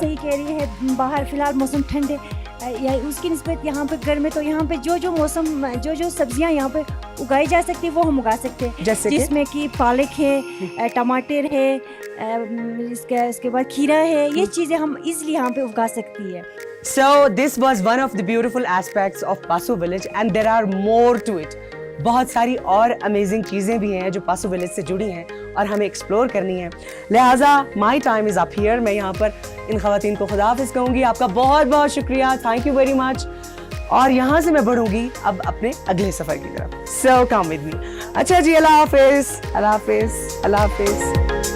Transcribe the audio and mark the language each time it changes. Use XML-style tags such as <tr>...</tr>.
<ur>صحیح کہہ رہی ہے, باہر فی الحال موسم ٹھنڈ ہے یا اس کی نسبت یہاں پہ گرم ہے, تو یہاں پہ جو موسم جو سبزیاں یہاں پہ اگائی جا سکتی ہیں وہ ہم اگا سکتے ہیں, جیسے جس میں کہ پالک ہے, ٹماٹر ہے, اس کے بعد کھیرا ہے, یہ چیزیں ہم ایزلی یہاں پہ اگا سکتی ہے.</ur> <en>So this was one of the beautiful aspects of Pasu village and there are more to it.</en> <ur>بہت ساری اور امیزنگ چیزیں بھی ہیں جو پاسو ولیج سے جڑی ہیں اور ہمیں ایکسپلور کرنی ہے, لہٰذا</ur> <en>My time is up here.</en> <ur>میں یہاں پر ان خواتین کو خدا حافظ کہوں گی. آپ کا بہت بہت شکریہ,</ur> <en>Thank you very much.</en> <ur>اور یہاں سے میں بڑھوں گی اب اپنے اگلے سفر کی طرف.</ur> <en>So come with me.</en> <ur>اچھا جی, اللہ حافظ, اللہ حافظ, اللہ حافظ.</ur>